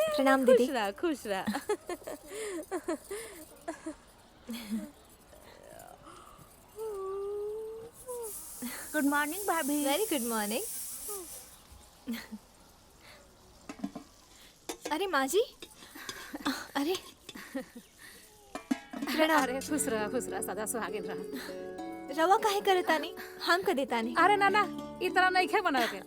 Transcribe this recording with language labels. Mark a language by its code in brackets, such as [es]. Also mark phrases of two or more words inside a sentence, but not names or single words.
[bho] प्रणाम दीदी। खुश रहा खुश रहा। [en] good morning bhabhi. very good morning. [bho] अरे माँ जी, अरे प्रणाम। अरे खुश रहा सदा सुहागिन रहा। रवा काहे करतानी? हम कर देतानी। अरे नाना इतना नहीं खे बना के।